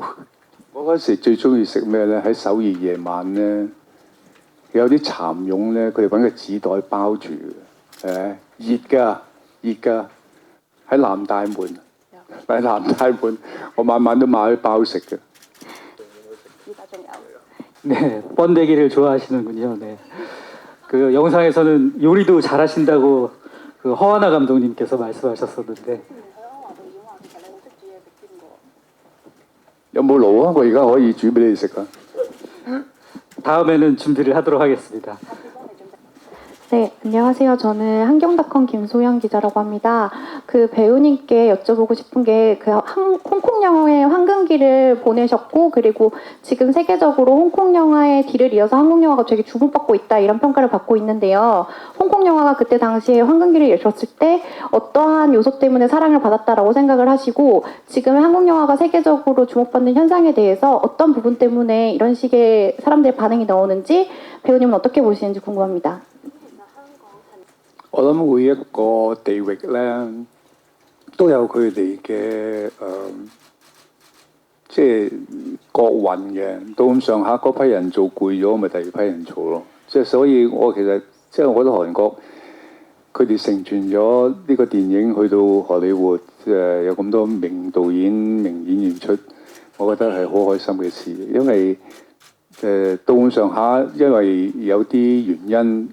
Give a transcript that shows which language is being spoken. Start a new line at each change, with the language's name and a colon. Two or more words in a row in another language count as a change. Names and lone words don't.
Cantonese: 我嗰時最中意食咩呢？喺首爾夜晚呢。有啲蠶蛹咧，佢哋揾個紙袋包住嘅，熱㗎，喺南大門，我晚晚都買去包食嘅。
Korean: 네, 번데기를 좋아하시는군요. 네. 그 영상에서는 요리도 잘하신다고 그 허하나 감독님께서 말씀하셨었는데.
Cantonese: 有冇爐啊？我而家可以煮俾你食啊！
Korean: 다음에는 준비를 하도록 하겠습니다. 네, 안녕하세요. 저는 한경닷컴 김소영 기자라고 합니다. 그 배우님께 여쭤보고 싶은 게 그 홍콩 영화의 황금기를 보내셨고 그리고 지금 세계적으로 홍콩 영화의 뒤를 이어서 한국 영화가 되게 주목받고 있다 이런 평가를 받고 있는데요. 홍콩 영화가 그때 당시에 황금기를 열었을 때 어떠한 요소 때문에 사랑을 받았다라고 생각을 하시고 지금 한국 영화가 세계적으로 주목받는 현상에 대해서 어떤 부분 때문에 이런 식의 사람들의 반응이 나오는지 배우님은 어떻게 보시는지 궁금합니다.
Cantonese: 我諗每一個地域咧都有佢哋嘅即係國運嘅，到咁上下嗰批人做攰咗，咪第二批人做咯。即係所以我其實即係我覺得韓國佢哋成全咗呢個電影去到荷里活，有咁多名導演、名演員出，我覺得係好開心嘅事，因為到咁上下，因為有啲原因。